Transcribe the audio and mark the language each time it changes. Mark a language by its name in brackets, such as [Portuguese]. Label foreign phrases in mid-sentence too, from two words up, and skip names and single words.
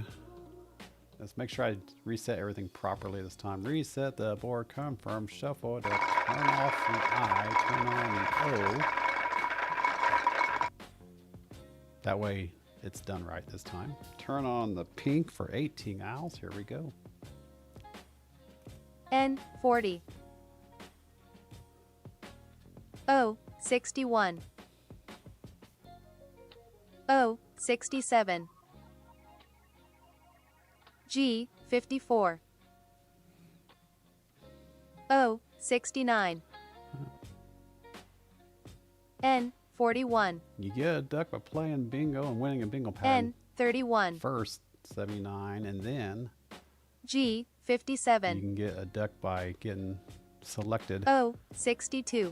[English] Let's make sure I reset everything properly this time. Reset the board, confirm, shuffle to turn off the I, turn on the O. That way it's done right this time. Turn on the pink for 18 owls. Here we go. N40. O61. O67. G54. O69. N41. You get a duck by playing bingo and winning a bingo pattern. N31. First 79, and then you G57. can get a duck by getting selected O62.